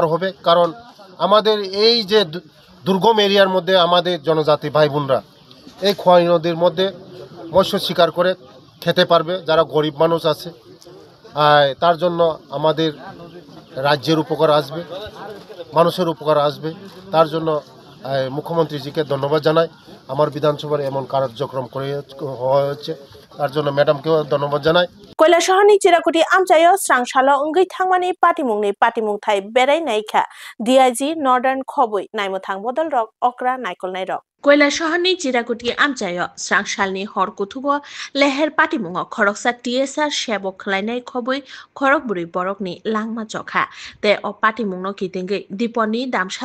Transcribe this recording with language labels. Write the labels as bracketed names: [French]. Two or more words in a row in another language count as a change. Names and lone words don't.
[Bangla] হবে কারণ আমাদের এই যে দুর্গম এরিয়ার মধ্যে আমাদের জনজাতি ভাই বোনরা এই খোয়াই নদীর মধ্যে মৎস্য শিকার করে খেতে পারবে যারা গরিব মানুষ আছে তার জন্য আমাদের রাজ্যের উপকার আসবে মানুষের উপকার আসবে তার জন্য মুখ্যমন্ত্রীজিকে ধন্যবাদ জানাই আমার বিধানসভার এমন কার্যক্রম করে হওয়া হচ্ছে তার জন্য ম্যাডামকেও ধন্যবাদ জানাই [Kok Borok] কৈলাসহरनि चिराकुटि आमचायाव स्रांसालो ओंगै थांमानि पाटिमुं थाइ बेरायनायखा DIG नर्दार्न खबै नायमोथां बदल रक अक्रा नायकलनाय रक কৈলাসহरनि चिराकुटि आमचायाव स्रांसालनि हर कुथुबो लेहेर पाटिमुङाव खरकसा TSR सेबक खलायनाय खबै खरक बुरै बरकनि लांमा जखा ते अ पाटिमुंनो कितिंगै दिपनि दामसा